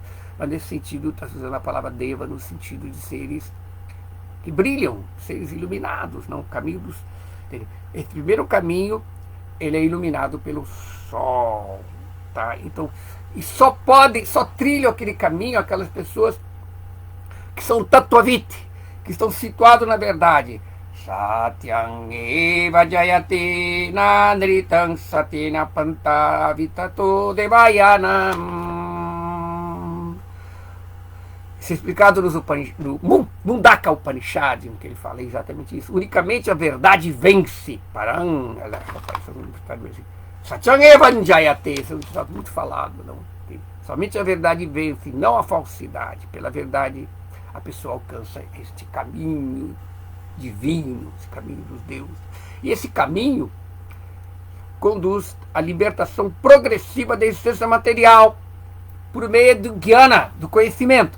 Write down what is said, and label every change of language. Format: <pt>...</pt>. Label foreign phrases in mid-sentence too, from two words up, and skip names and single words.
<pt>Mas nesse sentido está usando a palavra Deva no sentido de seres que brilham, seres iluminados, não? O caminho dos. Esse primeiro caminho, ele é iluminado pelo sol, tá? Então, e só trilham aquele caminho aquelas pessoas que são Tattvaviti, que estão situados na verdade.</pt> <sa>Satyam eva jayate nandritam satina panta vitato devayanam.</sa> <pt>Isso é explicado no Mundaka Upanishad, em que ele fala exatamente isso. Unicamente a verdade vence.</pt> <sa>Satyam eva jayate,</sa> <pt>isso é um ditado muito falado, não? Somente a verdade vence, não a falsidade. Pela verdade a pessoa alcança este caminho divino, esse caminho dos deuses. E esse caminho conduz à libertação progressiva da existência material por meio do jnana, do conhecimento.</pt>